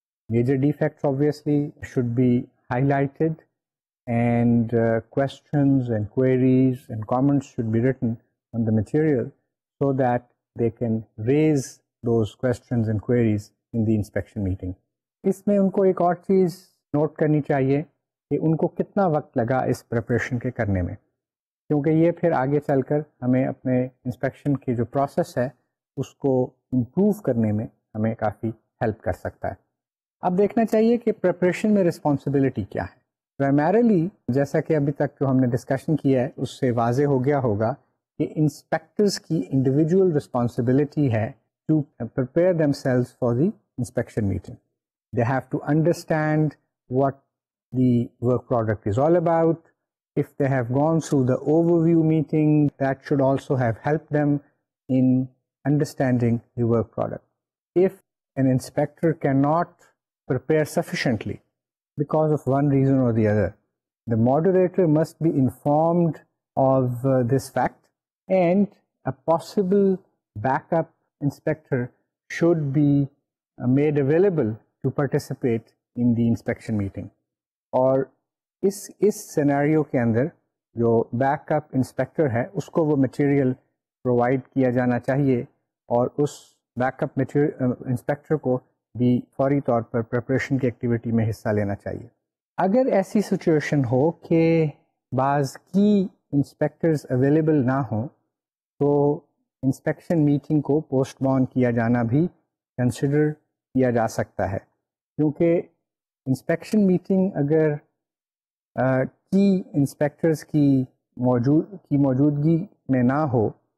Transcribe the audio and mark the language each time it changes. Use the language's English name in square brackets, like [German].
[English] Major defects obviously should be highlighted, and questions and queries and comments should be written on the material so that they can raise those questions and queries in the inspection meeting. [Urdu] اس میں ان کو ایک اور چیز note کرنی چاہیے کہ ان کو کتنا وقت لگا اس پریپریشن کے کرنے میں، کیونکہ یہ پھر آگے چل کر ہمیں اپنے انسپیکشن کی جو پروسیس ہے اس کو امپروو کرنے میں ہمیں کافی ہیلپ کر سکتا ہے. اب دیکھنا چاہیے کہ پریپریشن میں رسپانسبلٹی کیا ہے. پرائمریلی جیسا کہ ابھی تک جو ہم نے ڈسکشن کیا ہے اس سے واضح ہو گیا ہوگا کہ انسپیکٹرز کی انڈیویجول رسپانسبلٹی ہے [English] To prepare themselves for the inspection meeting. They have to understand what the work product is all about. If they have gone through the overview meeting that should also have help them in understanding the work product. If an inspector can not prepare sufficiently because of one reason or the other, the moderator must be informed of this fact, and a possible backup inspector should be made available to participate in the inspection meeting. [Urdu] اور اس scenario کے اندر جو back up inspector ہے اس کو وہ material provide کیا جانا چاہیے، اور اس بیک اپ انسپیکٹر کو بھی فوری طور پر پریپریشن کی ایکٹیویٹی میں حصہ لینا چاہیے. اگر ایسی سچویشن ہو کہ بعض کی انسپیکٹرز اویلیبل نہ ہوں تو انسپیکشن میٹنگ کو پوسٹ پون کیا جانا بھی کنسیڈر کیا جا سکتا ہے، کیونکہ انسپیکشن میٹنگ اگر کی انسپیکٹرز کی موجودگی میں نہ ہو